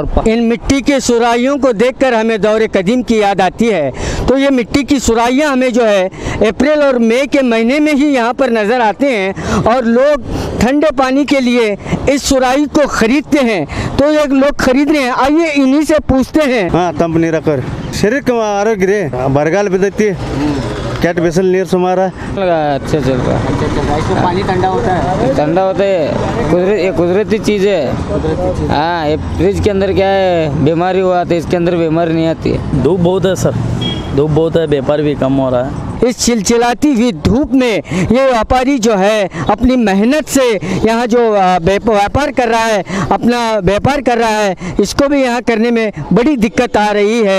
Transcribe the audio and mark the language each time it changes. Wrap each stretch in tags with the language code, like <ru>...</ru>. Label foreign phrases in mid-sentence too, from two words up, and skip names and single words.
<hi>इन मिट्टी के सुराहियों को देखकर हमें दौरे कदीम की याद आती है. तो ये मिट्टी की सुराहियाँ हमें जो है अप्रैल और मई के महीने में ही यहाँ पर नज़र आते हैं और लोग ठंडे पानी के लिए इस सुराही को खरीदते हैं. तो ये लोग खरीद रहे हैं. आइए इन्हीं से पूछते हैं. हाँ,</hi> <kn>ತಂಪು ನೀರು ಹಾಕೋರಿ ಶರೀರಕ್ಕೆ ಆರೋಗ್ಯ ರೀ. ಬರಗಾಲ ಬಿದ್ದೈತಿ, ಕೆಟ್ಟ ಬಿಸಿಲು ನೀರು ಸುಮಾರು.</kn> <hi>अच्छा चल रहा है. पानी ठंडा होता है ये कुदरती चीज़ है. हाँ, ये फ्रिज के अंदर क्या है बीमारी हुआ तो इसके अंदर बीमारी नहीं आती है. धूप बहुत है सर, धूप बहुत है, व्यापार भी कम हो रहा है. इस चिलचिलाती हुई धूप में ये व्यापारी जो है अपनी मेहनत से यहाँ जो व्यापार कर रहा है, अपना व्यापार कर रहा है, इसको भी यहाँ करने में बड़ी दिक्कत आ रही है.</hi>